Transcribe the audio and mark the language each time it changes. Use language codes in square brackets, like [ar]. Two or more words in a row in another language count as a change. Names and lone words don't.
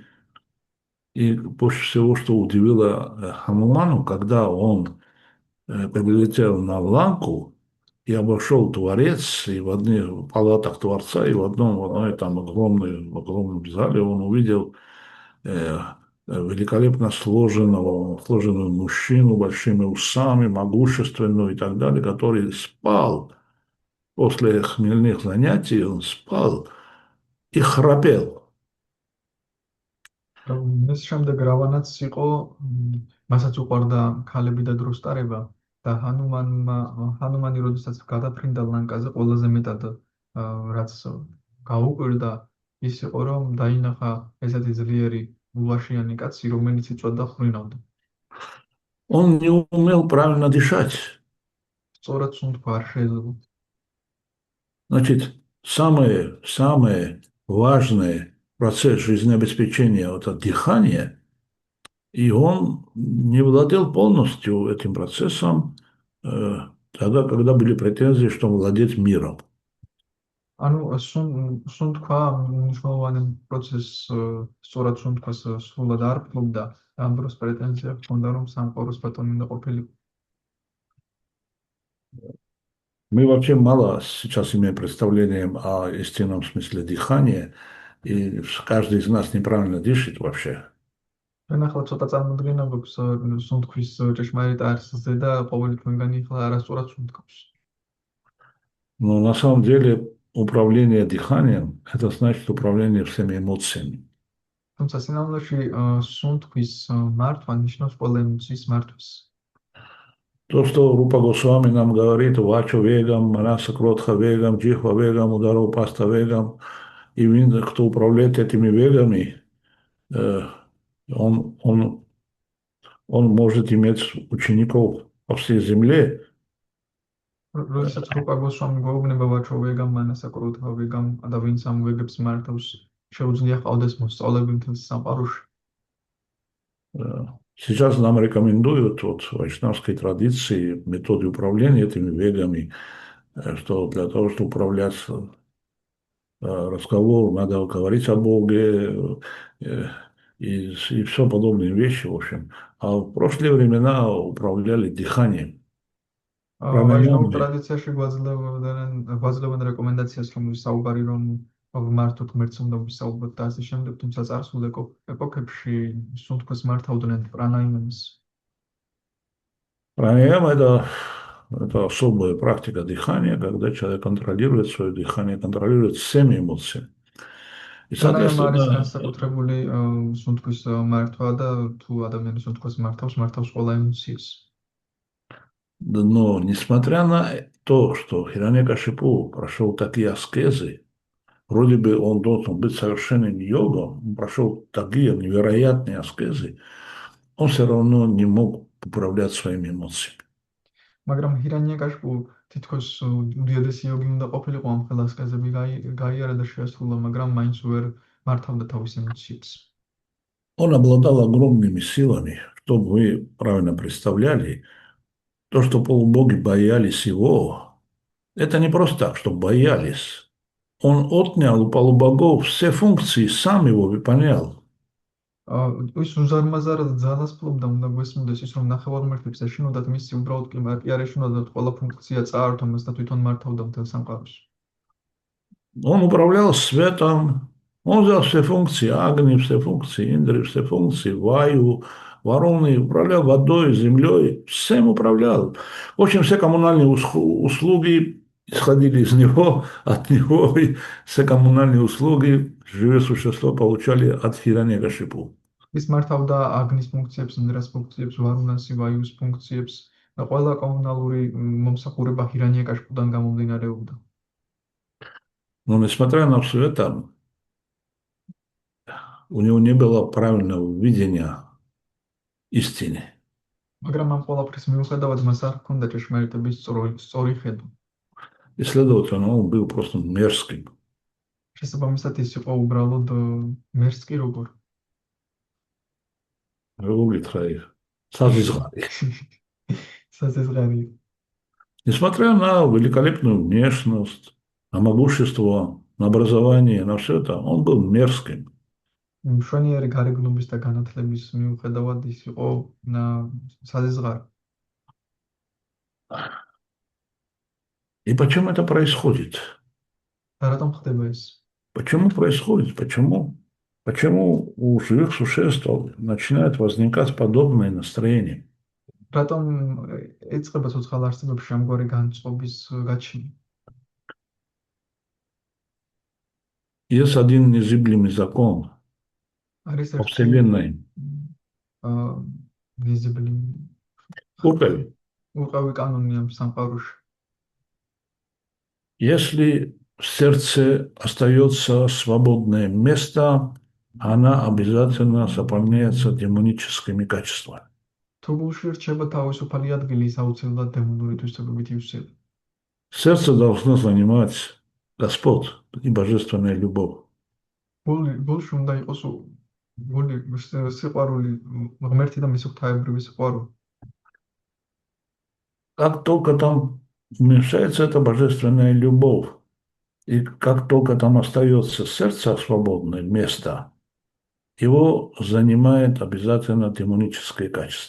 [ru] И больше всего, что удивило Хануману, когда он прилетел на Ланку и обошел дворец, и в одних палатах дворца, и в одной там огромном зале он увидел великолепно сложенного мужчину, большими усами, могущественную и так далее, который спал. После хмельных занятий он спал и храпел. [ka] მის შემდეგ რავანაც იყო, მასაც უყვარდა ქალები და დროს ტარება და ჰანუმანი როდესაც გადაფრინდა ლანკაზე, ყველაზე მეტად რაც გაუკვირდა ის იყო, რომ დაინახა ესეთი ძლიერი ულვაშიანი კაცი, რომელიც იწვევდა ხრინავდა. [ru] Он не умел правильно дышать. [ka] სწორად სუნთქვა არ შეიძლება. [ru] Значит, самое важное процесс жизнеобеспечения это дыхание, и он не владел полностью этим процессом тогда, когда были претензии, что он владеет миром. [ka] ანუ სუნთქვა მნიშვნელოვანი პროცესს სწორად სუნთქვას სრულად არ ფლობდა, ამ დროს პრეტენზია ჰქონდა, რომ სამყაროს ბატონი უნდა ყოფილიყო. [ru] Мы вообще мало сейчас имеем представление о истинном смысле дыхания, и каждый из нас неправильно дышит вообще. [ka] ჩვენ ახლა ცოტა წარმოდგენა გვაქვს სუნთქვის ჭეშმარიტ არსზე და ყოველი ჩვენგანი ახლა არასწორად სუნთქავს. [ru] Но на самом деле управление дыханием это значит управление всеми эмоциями. [ka] თუმცა სინამდვილეში სუნთქვის მართვა ნიშნავს ყველა ემოციის მართვას. [ru] То, что Рупа Госвами нам говорит, [sa] वाचो वेगं मनसः क्रोध वेगं जिह्वा वेगं उदर उपस्थ वेगं, [ru] и кто управляет этими вегами, он может иметь учеников по всей земле. [ka] როდესაც რუპა გოსვამი გვეუბნება [sa] वाचो वेगं मनसः क्रोध वेगं [ka] და ვინც ამ ვეგებს მართავს, შეუძლია ყავდეს მოსწავლები მთელს სამყაროში. [ru] Сейчас нам рекомендуют вот, в вайшнавской традиции методы управления этими вегами, что для того, чтобы управлять разговор, надо говорить о Боге и все подобные вещи, в общем. А в прошлые времена управляли дыханием. [ka] ვაჟნაურ ტრადიციაში გვაძლევენ რეკომენდაციას, რომ საუბარი რომ ვმართოთ ღმერთს უნდა ვისაუბროთ და ასე შემდეგ, თუმცა წარსულ ეპოქებში სუნთქვას მართავდნენ პრანაიმას. [ru] Пранаяма это особая практика дыхания, когда человек контролирует свое дыхание, контролирует всеми эмоциями. И, [ka] პრანაიმა არის განსაკუთრებული სუნთქვის მართვა და თუ ადამიანი სუნთქვას მართავს ყველა ემოციას. [ru] Но несмотря на то, что Хираньякашипу прошел такие аскезы, вроде бы он должен быть совершенным йогом, он прошел такие невероятные аскезы, он все равно не мог управлять своими эмоциями. [ka] მაგრამ ჰირანიაკაშპუ თითქოს უდიადესი იოგი უნდა ყოფილიყო ამ ხელა ასკეზები გაიარა და შეასრულა, მაგრამ მაინც ვერ მართავდა თავის ემოციებს. [ru] Он обладал огромными силами, чтобы вы правильно представляли, то, что полубоги боялись его, это не просто так, что боялись. Он отнял у полубогов все функции, сам его выполнял. [ka] ის უზარმაზარად ძალას ფლობდა, უნდა გვესმინდეს ის, რომ ნახევარმართებს ეშინოდათ მისი უბრალოდ კი არ ეშინოდათ ყველა ფუნქცია წაართვა მას და თვითონ მართავდა მთელ სამყაროს. [ru] Он управлял светом, он взял все функции, Агни все функции, Индри все функции, Ваю, Варуны, управлял водой, землей, всем управлял. В общем, все коммунальные услуги исходили из него, от него, и все коммунальные услуги живые существа получали от Хираньякашипу. [ka] ის მართავდა აგნის ფუნქციებს, ინდრას ფუნქციებს, ვარუნას, ვაიუს ფუნქციებს და ყველა კომუნალური მომსახურება ჰირანიაკაშპუდან გამომდინარეობდა. [ru] Но несмотря на все это, у него не было правильного видения истины. [ka] მაგრამ ამ ყველაფრის მიუხედავად მას არ ჰქონდა ჭეშმარიტების სწორი ხედვა. [ru] И, следовательно, он был просто мерзким. [ka] შესაბამისად ის იყო უბრალოდ მერსკი როგორ. Сазизгали. საზეზღარი. [ru] Несмотря на великолепную внешность, на могущество, на образование, на все это, он был мерзким. [ka] მშვენიერი გარეგნობის და განათლების მიუხედავად ის იყო საზეზღარი. [ru] И почему это происходит? [ka] და რატომ ხდება ეს? [ru] Почему происходит? Почему у живых существ начинает возникать подобное настроение? [ka] რატომ ეწყება ცოცხალ არსებებში ამგვარი განწყობის გაჩენა? [ru] Есть один незыблемый закон [ka] არის [ru] во [ka] ერთი [ru] Вселенной. [ka] visible უყევი კანონი ამ სამყაროში. [ru] Если в сердце остается свободное место, она обязательно заполняется демоническими качествами. [ka] თუ გულში რჩება თავისუფალი ადგილი, ის აუცილებლად დემონური თვისებებით ივსება. [ru] Сердце должно занимать Господь и божественная любовь. [ka] გულში უნდა იყოს სიყვარული, ღმერთი და მისი ღვთაებრივი სიყვარული. [ru] Как только там уменьшается эта божественная любовь, и как только там остается сердце свободное место, его занимает обязательно демоническое качество.